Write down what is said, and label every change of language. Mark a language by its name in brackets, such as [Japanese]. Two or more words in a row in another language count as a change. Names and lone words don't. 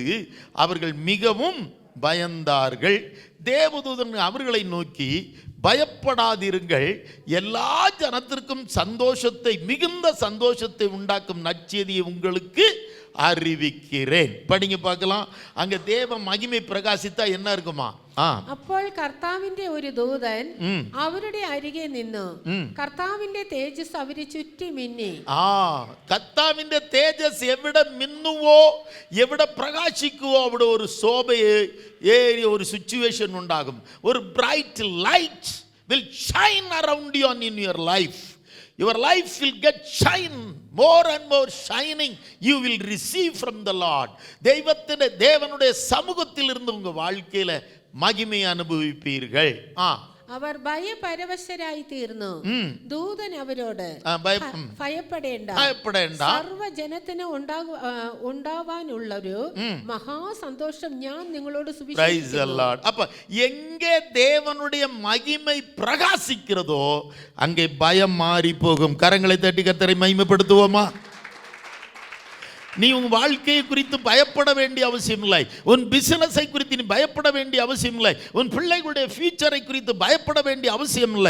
[Tamil] அவர்கள் மிகவும் பயந்தார்கள். தேவதூதன் அவர்களை நோக்கி, பயப்படாதிருங்கள், எல்லா ஜனத்திற்கும் சந்தோஷத்தை, மிகுந்த சந்தோஷத்தை உண்டாக்கும் நற்செய்தியை உங்களுக்கு அறிவிக்கிறேன். படிங்க பார்க்கலாம். அங்க தேவ மகிமை பிரகாசித்தா என்ன இருக்குமா? [Malayalam] അപ്പോൾ കർത്താവിന്റെ ഒരു ദൂതൻ അവരുടെ അരികെ നിന്നു. കർത്താവിന്റെ തേജസ് അവരെ ചുറ്റി മിന്നി. കർത്താവിന്റെ തേജസ് എവിടെ മിന്നുവോ, എവിടെ പ്രകാശിക്കുവോ അവിടെ ഒരു ശോഭയെ ഏറിയ ഒരു സിറ്റുവേഷൻ ഉണ്ടാകും. [English] ഒരു bright light will shine around you and in your life. Your life will get shine, more and more shining you will receive from the Lord. [Tamil] தேவனுடைய சமூகத்தில் இருந்து உங்க வாழ்க்கையில மகிமை அனுபவிப்பீர்கள். [Malayalam] അവർ ഭയപരവശരായി തീർന്നു. ദൂതൻ അവരോട് ഭയപ്പെടേണ്ട, സർവ്വജനത്തിന് ഉണ്ടാവാനുള്ളൊരു മഹാസന്തോഷം ഞാൻ നിങ്ങളോട് സുവിശേഷിക്കുന്നു. [Tamil] அப்ப எங்கே தேவனுடைய மகிமை பிரகாசிக்கிறதோ அங்கே பயம் மாறி போகும். கரங்களை தட்டி கர்த்தரை மகிமைப்படுத்துவோமா? நீ உன் வாழ்க்கையை குறித்து பயப்பட வேண்டிய அவசியம் இல்லை. உன் பிசினஸை குறித்து நீ பயப்பட வேண்டிய அவசியம் இல்லை. உன் பிள்ளைகளுடைய ஃபியூச்சரை குறித்து பயப்பட வேண்டிய அவசியம் இல்லை.